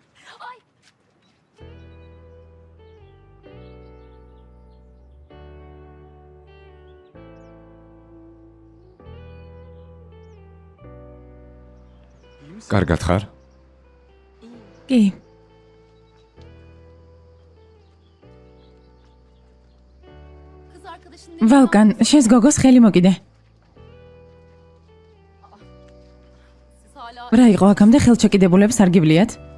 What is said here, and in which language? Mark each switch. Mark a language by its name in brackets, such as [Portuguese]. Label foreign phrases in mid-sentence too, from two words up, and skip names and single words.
[Georgian] კარგად ხარ? კი, [Turkish] Kız arkadaşın [Georgian] ვალკან, შენს გოგოს ხელი მოკიდე. [Turkish] siz hala [Georgian] რა იყო აქამდე ხელჩაკიდებულებს არ გიბლიათ?